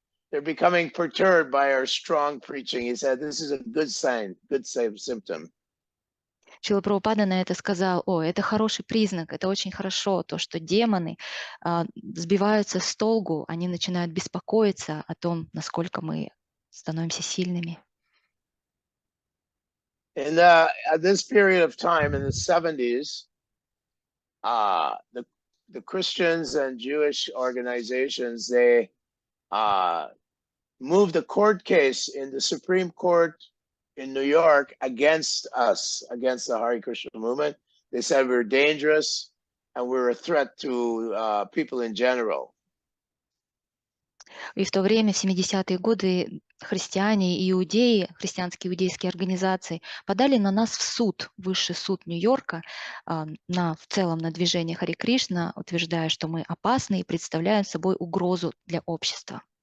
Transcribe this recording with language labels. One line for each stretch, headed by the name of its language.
English: They're becoming perturbed by our strong preaching. He said, this is a good sign, good symptom.
Russian: Шрила Прабхупада на это сказал, это хороший признак, это очень хорошо, то, что демоны сбиваются с толку, они начинают беспокоиться о том, насколько мы становимся сильными.
English: At this period of time, in the 70s, the Christians and Jewish organizations, they moved a court case in the Supreme Court in New York against us, against the Hare Krishna movement. They said we're dangerous and we're a threat to people in general.
Russian: И в то время, в 70-е годы, христиане и иудеи, христианские иудейские организации подали на нас в суд, высший суд Нью-Йорка, в целом на движение Харе Кришна, утверждая, что мы опасны и представляем собой угрозу для общества.